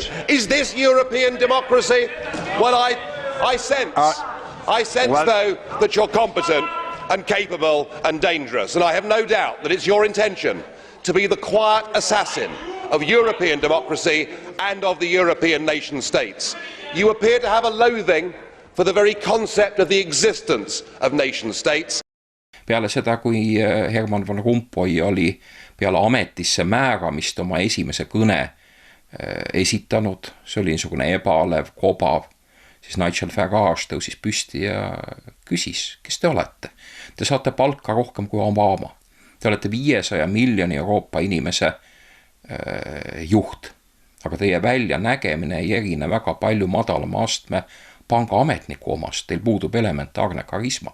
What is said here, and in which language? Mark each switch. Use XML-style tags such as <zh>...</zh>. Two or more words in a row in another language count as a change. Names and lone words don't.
<en>Is this European democracy? Well, I sense, though, that you're competent and capable and dangerous. And I have no doubt that it's your intention to be the quiet assassin of European democracy and of the European nation states. You appear to have a loathing for the very concept of the existence of nation states.</en> <et>Peale seda, kui Herman Van Rompuy oli peale ametisse määramist oma esimese kõne esitanud, see oli niisugune ebalev, kobav, siis Nigel Farage tõusis püsti ja küsis, kes te olete? Te saate palka rohkem kui Obama. Te olete 500 miljoni Euroopa inimese juht, aga teie väljanägemine ei erine väga palju madalama astme pangaametniku omast, teil puudub elementaarne karisma.</et>